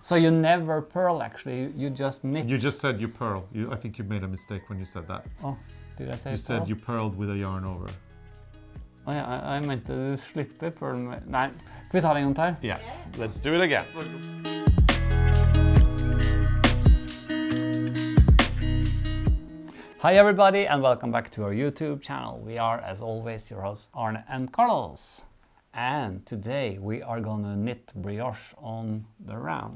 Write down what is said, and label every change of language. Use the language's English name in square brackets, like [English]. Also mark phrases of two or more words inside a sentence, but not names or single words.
[English] So you never purl actually, you just knit. You just said you purl. I think you made a mistake when you said that. Oh, did I say You purl? said you purled with a yarn over. [Norwegian] Å ja, jeg mente du slipper purl med... Nei, kan vi ta det en gang til? [English] Yeah, let's do it again. Hi everybody and welcome back to our YouTube channel. We are, as always, your hosts Arne and Carlos. And today we are gonna knit brioche on the round.